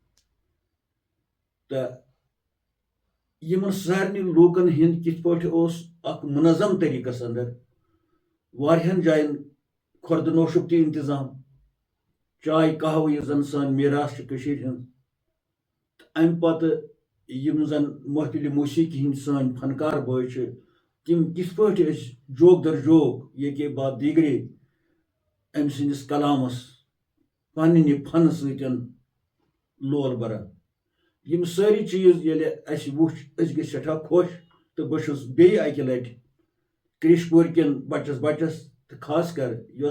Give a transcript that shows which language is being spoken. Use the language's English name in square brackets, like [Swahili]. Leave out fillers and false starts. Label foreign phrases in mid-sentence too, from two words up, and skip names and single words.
[Kashmiri] تہٕ یِمن سارنٕے لوٗکن ہٕنٛدۍ کِتھ پٲٹھۍ اوس اکھ منظم طریٖقس انٛدر واریاہن جاین خۄردٕ نوشُک تہِ انتظام چاے قہوٕ یُس زن سٲنۍ میراث چھِ کٔشیٖرِ ہٕنٛز تہٕ امہِ پتہٕ یِم زن محفلہِ موسیٖقی ہٕنٛدۍ سٲنۍ فنکار بٲے چھِ تِم کِتھ پٲٹھۍ ٲسۍ جوگ در جوگ یہ کے بعد دیگرے أمۍ سٕنٛدِس کلامس پننہِ فنہٕ سۭتۍ لول بران یِم سٲری چیٖز ییٚلہِ اَسہِ وٕچھ أسۍ گٔے سٮ۪ٹھاہ خۄش تہٕ بہٕ چھُس بیٚیہِ اکہِ لٹہِ کرٛش پوٗرِ کٮ۪ن بچس بچس تہٕ خاص کر یۄس